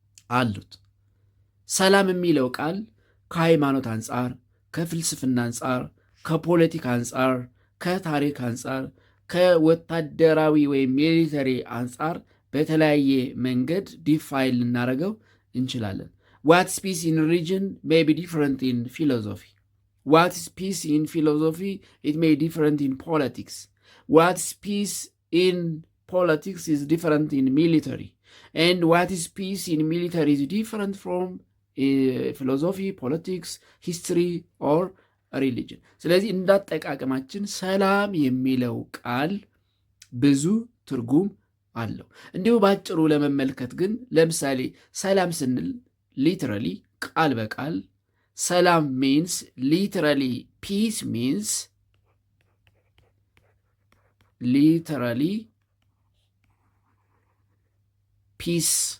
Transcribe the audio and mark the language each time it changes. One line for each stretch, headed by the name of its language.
Amharic: አሉት። ሰላም የሚለው ቃል ከሃይማኖት አንጻር፣ ከፍልስፍና አንጻር፣ ከፖለቲካ አንጻር፣ ከታሪክ አንጻር፣ ከወታደራዊ ወይም ሚሊተሪ አንጻር በተለያየ መንገድ ዲፋይን ልናደርገው እንችላለን።
English: What's peace in religion may be different in philosophy. What's peace in philosophy? It may be different in politics. What's peace in politics is different in military. And what is peace in military is different from philosophy, politics, history or religion.
Amharic: ስለዚህ እንዳጠቃቀማችን ሰላም የሚለው ቃል ብዙ ትርጉም አለው። እንዲሁ ባጭሩ ለመመልከት ግን ለምሳሌ ሰላም ስንል ሊትራሊ ቃል በቃል ሰላም
English: means literally peace means literally peace